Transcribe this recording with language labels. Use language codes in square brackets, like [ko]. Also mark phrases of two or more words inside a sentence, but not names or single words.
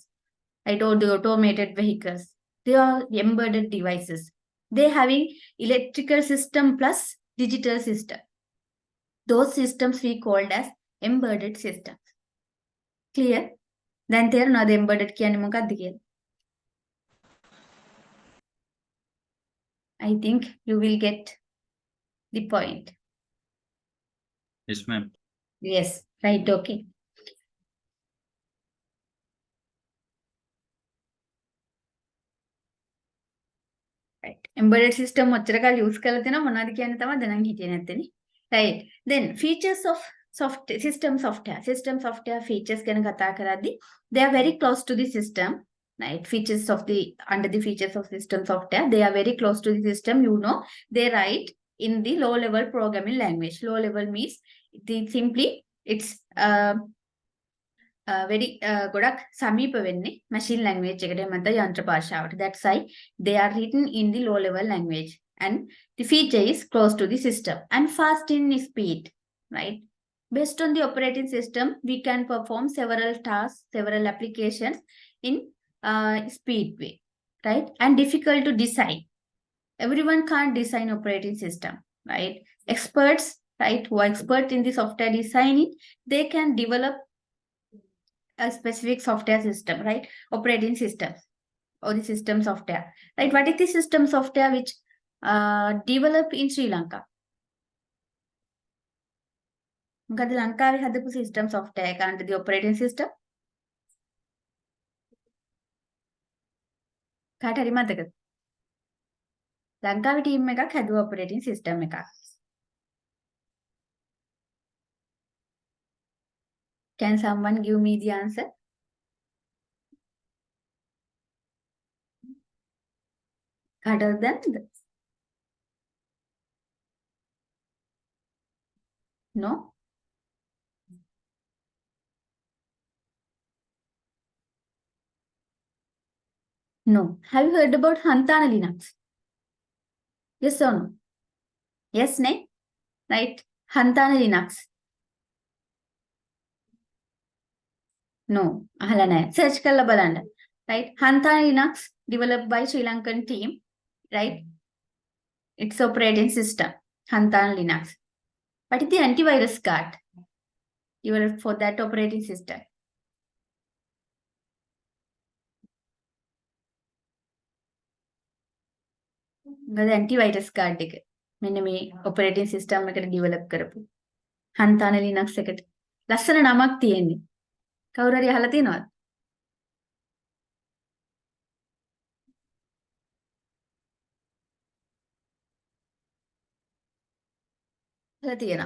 [en] Right, or the automated vehicles. They are embedded devices. They having electrical system plus digital system. Those systems we called as embedded systems. Clear? Then there another embedded [si] කියන්නේ මොකක්ද කියලා? [en] I think you will get the point. Yes, ma'am. Yes, right, okay. Right. Embedded system [si] ඔච්චර කාල use කරලා තියෙනවා මොනවද කියන්නේ තමයි දැනන් හිටියේ නැත්තේනේ. [en] Right. Then features of system software features [si] ගැන කතා කරද්දී [en] they are very close to the system. Right. Features of the under the features of system software, they are very close to the system. You know, they write in the low level programming language. Low level means it's very [si] ගොඩක් සමීප වෙන්නේ [en] machine language [si] එකට මත යන්ත්‍ර භාෂාවට. [en] That's why they are written in the low level language and the feature is close to the system and fast in speed, right? Based on the operating system, we can perform several tasks, several applications in speed way, right? And difficult to design. Everyone can't design operating system, right? Experts, right, who are expert in the software designing, they can develop a specific software system, right? Operating system or the system software, right? What is the system software which developed in Sri Lanka? [si] මොකද ලංකාවේ හදපු [en] system software [si] එක [en] under the operating system? [si] කාට හරි මතකද? ලංකාවේ team එකක් හැදුවා [en] operating system [si] එකක්. [en] Can someone give me the answer? Harder than this? No? No. Have you heard about Hantana Linux? Yes or no? Yes, no? Right? Hantana Linux. No. [si] අහලා නැහැ. Search කරලා බලන්න. [en] Right? Hantana Linux developed by Sri Lankan team. Right? It's operating system. Hantana Linux. What is the antivirus card developed for that operating system? [si] මොකද [en] antivirus card [si] එක මෙන්න මේ [en] operating system [si] එකට develop කරපු [en] Hantana Linux [si] එකට. ලස්සන නමක් තියෙන්නේ. කවුරු හරි අහලා තියෙනවද? අහලා තියෙනවා.